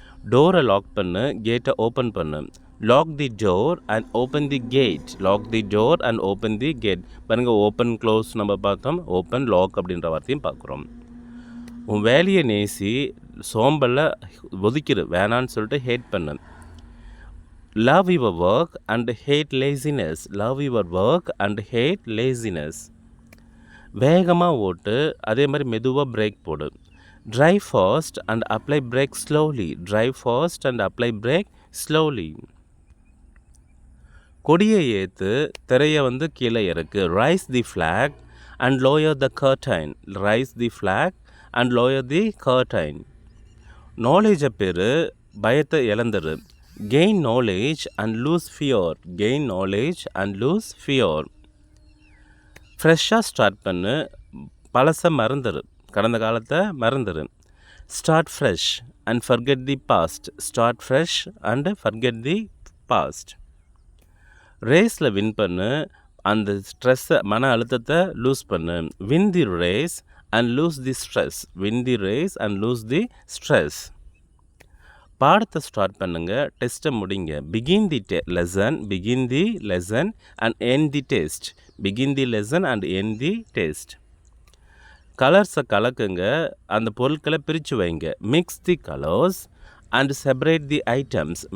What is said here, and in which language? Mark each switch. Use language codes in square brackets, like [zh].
[ta] டோரை லாக் பண்ணு, கேட்டை ஓப்பன் பண்ணு. [en] Lock the door and open the gate. Lock the door and open the gate. [ta] பாருங்கள், open close நம்ம பார்த்தோம், ஓப்பன் லாக் அப்படின்ற வார்த்தையும் பார்க்குறோம். உன் வேலையை நேசி, சோம்பலில் ஒதுக்கிடு, வேணான்னு சொல்லிட்டு ஹேட் பண்ணு. [en] Love your work and hate laziness. Love your work and hate laziness. [ta] வேகமாக ஓட்டு, அதே மாதிரி மெதுவாக பிரேக் போடு. [en] Drive fast and apply brake slowly. Drive fast and apply brake slowly. [ta] கொடியை ஏற்று, திரையை வந்து கீழே இறக்கு. [en] Raise the flag and lower the curtain. Raise the flag and lower the curtain. [ta] நாலேஜை பெறு, பயத்தை இழந்துரு. [en] Gain knowledge and lose fear. Gain knowledge and lose fear. [ta] ஃப்ரெஷ்ஷாக ஸ்டார்ட் பண்ணு, பழசை மறந்துடு, கடந்த காலத்தை மறந்துடு. [en] Start fresh and forget the past. Start fresh and forget the past. [ta] ரேஸில் win பண்ணு, அந்த ஸ்ட்ரெஸ்ஸை, மன அழுத்தத்தை லூஸ் பண்ணு. [en] Win the race and lose the stress. Win the race and lose the stress. [ta] பாடத்தை ஸ்டார்ட் பண்ணுங்கள், டெஸ்ட்டை முடிங்க. [en] Begin the lesson. Begin the lesson and end the test. Begin the lesson and end the test. [ta] கலர்ஸை கலக்குங்க, அந்த பொருட்களை பிரித்து வைங்க. [en] Mix the colors and separate the items.